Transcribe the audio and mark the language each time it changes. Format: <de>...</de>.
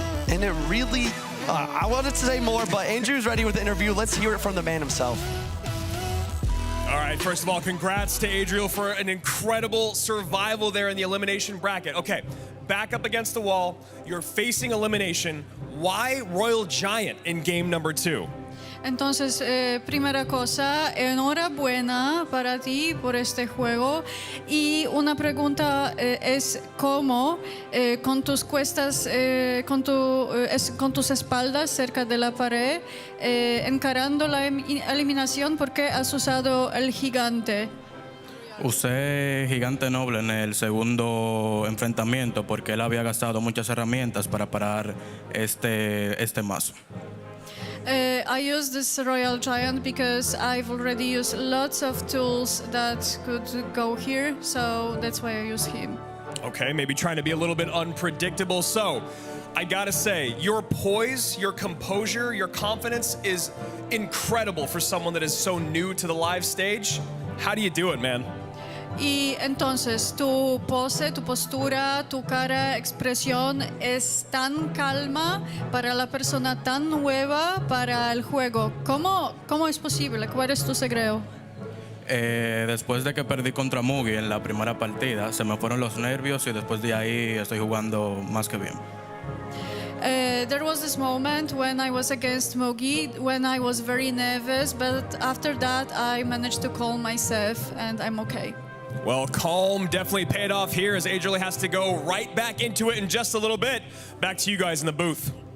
<en>And it really, I wanted to say more, but Andrew's ready with the interview. Let's hear it from the man himself. All right, first of all, congrats to Adriel for an incredible survival there in the elimination bracket. Okay, back up against the wall. You're facing elimination. Why Royal Giant in game number 2?</en> <es>Entonces, primera cosa, enhorabuena para ti por este juego. Y una pregunta es cómo, con tus cuestas, con tus espaldas cerca de la pared, encarando la eliminación, ¿por qué has usado el gigante? Usé Gigante Noble en el segundo enfrentamiento porque él había gastado muchas herramientas para parar este mazo.</es> <en>I use this Royal Giant because I've already used lots of tools that could go here, so that's why I use him. Okay, maybe trying to be a little bit unpredictable. So, I gotta say, your poise, your composure, your confidence is incredible for someone that is so new to the live stage. How do you do it, man?</en> <es>Y entonces tu pose, tu postura, tu cara, expresión es tan calma para la persona tan nueva para el juego. ¿Cómo es posible? ¿Cuál es tu secreto? Después de que perdí contra Mugi en la primera partida, se me fueron los nervios y después de ahí estoy jugando más que bien.</es> <en>There was this moment when I was against Mugi, when I was very nervous, but after that I managed to calm myself and I'm okay. Well, calm definitely paid off here as Adriel has to go right back into it in just a little bit. Back to you guys in the booth.</en>